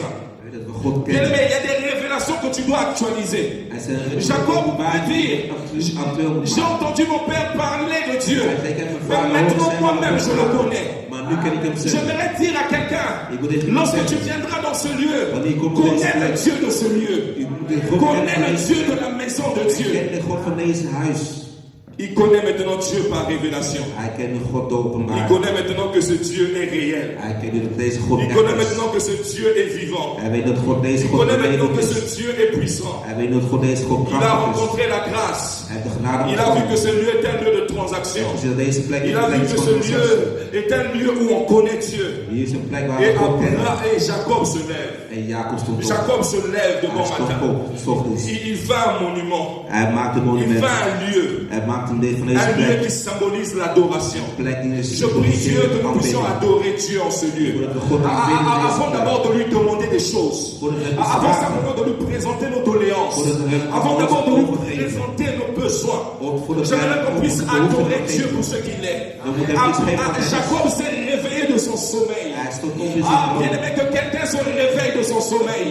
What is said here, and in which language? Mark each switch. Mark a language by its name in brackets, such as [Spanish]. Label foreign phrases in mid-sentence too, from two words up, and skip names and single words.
[Dutch] dat we God [French] Bien [Dutch] kennen. [French] aimé, il y a des révélations que tu dois actualiser. [Dutch] Hij zei, Jacob openbaring [French] peut dire, [Dutch] actueel [French] j'ai [Dutch] gemaakt. [French] entendu mon père parler de Dieu. [Dutch] Hij zei, ik heb mijn [French] Mais [Dutch] vader [French] maintenant, [Dutch] horen zeggen [French] moi-même, je le [Dutch] over [French] connais. [Dutch] maar nu ken ik hem zelf. [French] J'aimerais dire à quelqu'un, lorsque tu viendras dans ce lieu, connais le Dieu de ce lieu. Connais le Dieu de la maison de Dieu. [Dutch] Ken de God van deze huis. [French] Il connaît maintenant Dieu par révélation. [Dutch] Hij kent God door [French] Il [Dutch] openbaring. [French] connaît maintenant que ce Dieu est réel. [Dutch] Hij kent dat deze God [French] Il [Dutch] echt [French] connaît [Dutch] is. [French] maintenant que ce Dieu est vivant. [Dutch] Hij weet dat God deze [French] Il [Dutch] God [French] connaît maintenant [Dutch] levend [French] que ce [Dutch] is. [French] Dieu est puissant. [Dutch] Hij weet dat God deze God [French] Il a [Dutch] krachtig is. [French] rencontré la grâce. [Dutch] Hij heeft de genade [French] Il a vu que [Dutch] ontvangen. [French] ce lieu est un lieu de transaction. [Dutch] Dus dat deze plek [French] Il [Dutch] een [French] a vu [Dutch] plek is [French] que [Dutch] van [French] ce [Dutch] transactie. [French] lieu est un lieu où on connaît Dieu. [Dutch] Hier is een plek waar [French] Et [Dutch] we God kennen. [French] et Jacob se lève. [Dutch] En Jacob stond op. [French] Jacob se lève [Dutch] Hij [French] devant [Dutch] stond [French] matin. [Dutch] op, 's ochtends. [French] Il fait un monument. [Dutch] Hij maakt een [French] Il [Dutch] monument. [French] fait un lieu. [Dutch] Hij maakt een deel van deze [French] Un lieu [Dutch] plek. [French] qui symbolise l'adoration. [Dutch] Plek die is [French] Je prie Dieu que nous puissions [Dutch] aanbidding. [French] adorer Dieu en ce lieu. Avant d'abord de lui demander des choses. Avant simplement de lui présenter nos doléances. Avant d'abord de lui présenter nos besoins. J'aimerais qu'on puisse adorer Dieu pour ce qu'il est. Jacob s'est réveillé de son sommeil. Bien aimé que quelqu'un se réveille de son sommeil.